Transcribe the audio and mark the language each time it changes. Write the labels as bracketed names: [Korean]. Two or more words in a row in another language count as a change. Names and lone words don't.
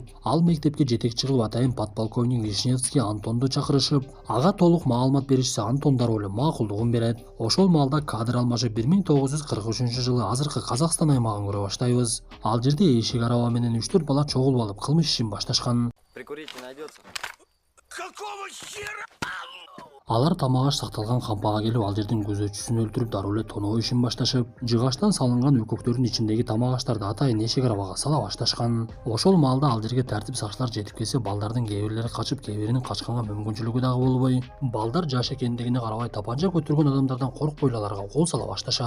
[Kyrgyz] Ал мектепке жетекчи кылып атайын подполковник Вишневский Антонду чакырышып, ага толук маалымат беришсе Антон дароо эле макулдугун берет. Ошол маалда кадр алмашып 1943 жылы азыркы Казакстан аймагын көрө баштайбыз. Ал жерде эшик араба менен 3-4 бала чогулуп алып кылмыш ишин башташкан. [Russian] Прикурить не найдется? [Kyrgyz] Алар тамак аш сакталган кампага келип, ал жердин күзөтчүсүн өлтүрүп, дароо эле тоноо ишин башташып, жыгачтан салынган үкөктөрдүн ичиндеги тамак аштарды атайын эшик арабага сала башташкан. Ошол маалда ал жерге тартип сакчылар жетип келсе, балдардын кээ бирлери качып, кээ биринин качканга мүмкүнчүлүгү дагы болбой, балдар жаш экендигине карабай тапанча көтөргөн адамдардан коркпой аларга кол сала башташат.